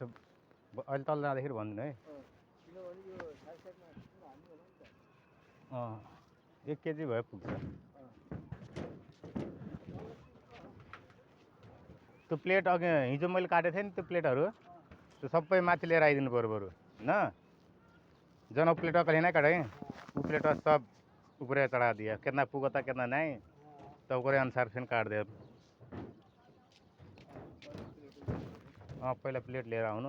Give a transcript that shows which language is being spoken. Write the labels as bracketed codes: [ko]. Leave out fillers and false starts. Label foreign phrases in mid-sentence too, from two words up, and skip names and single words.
[ne] अहिले तल जाँदाखेरि भनिदिनु है। 1 केजी भए पुग्छ। त्यो प्लेट अघि हिजो मैले काटेको थिएँ नि, त्यो प्लेटहरू त्यो सबै माथि लिएर आइदिनु पऱ्यो बरु न। [bho] जन प्लेट का लेना कड़े वो प्लेट सब ऊपर चढ़ा दिया, कितना पुगा था कितना नहीं तो ओकरे अनुसार फिर काट दे। [ne] पहिला प्लेट लिएर आउनु।